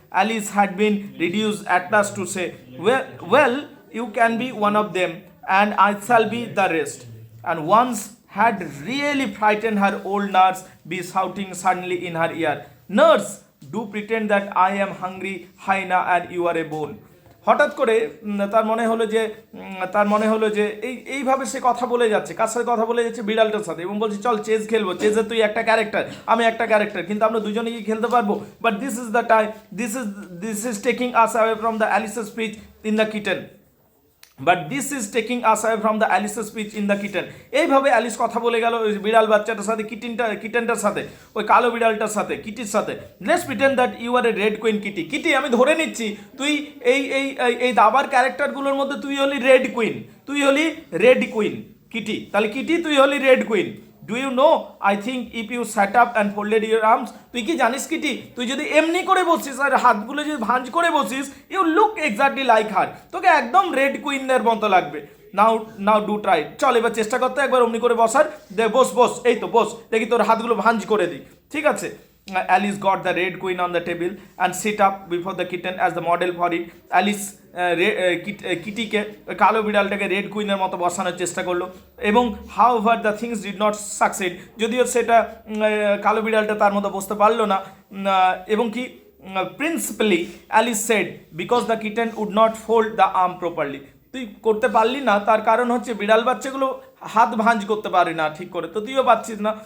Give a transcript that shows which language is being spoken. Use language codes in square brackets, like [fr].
[en] Alice had been reduced at last to say, well you can be one of them and I shall be the rest. And once had really frightened her old nurse be shouting suddenly in her ear, nurse, do pretend that I am hungry hyena and you are a bone. [bn] হঠাৎ করে তার মনে হলো যে এইভাবে সে কথা বলে যাচ্ছে, কার সাথে কথা বলে যাচ্ছে? বিড়ালটার সাথে, এবং বলছে চল চেস খেলবো, চেসে তুই একটা ক্যারেক্টার আমি একটা ক্যারেক্টার, কিন্তু আমরা দুজনে কি খেলতে পারবো? [en] But this is the time, this is taking us away from the Alice's speech in the kitten. But this is taking us away from the Alice's speech in the kitten. [bn] এইভাবে অ্যালিস কথা বলে গেল ওই বিড়াল বাচ্চাটার সাথে, কিটেনটার সাথে, ওই কালো বিড়ালটার সাথে, কিটির সাথে। [en] Let's pretend that you are a red queen kitty. [bn] Kitty আমি ধরে নিচ্ছি তুই এই দাবার ক্যারেক্টারগুলোর মধ্যে তুই হলি রেড কুইন, তুই হলি রেড কুইন কিটি। তাহলে কিটি তুই হলি red queen. [en] do you know I think if you set up and folded your arms, [bn] তুই কি জানিস কিটি, তুই যদি এমনি করে বসিস আর হাতগুলো যদি ভাঁজ করে বসিস, [en] you look exactly like her, [bn] তোকে একদম রেড কুইনের মতো লাগবে। [en] now do try, [bn] চল এবার চেষ্টা করতে একবার অমনি করে বসার, দে বস, এই তো বস, দেখি তোর হাতগুলো ভাঁজ করে দিই, ঠিক আছে? [en] Alice got the red queen on the table and sit up before the kitten as the model for it. [bn] Alice কিটিকে কালো বিড়ালটাকে রেড কুইনের মতো বসানোর চেষ্টা করলো, এবং [en] however the things did not succeed, [bn] যদিও সেটা কালো বিড়ালটা তার মতো বসতে পারলো না। এবং কি principally [en] Alice said because the kitten would not fold the arm properly, [bn] তুই করতে পারলি না তার কারণ হচ্ছে বিড়াল বাচ্চাগুলো হাত ভাঁজ করতে পারে না ঠিক করে, তো তুইও পাচ্ছিস না।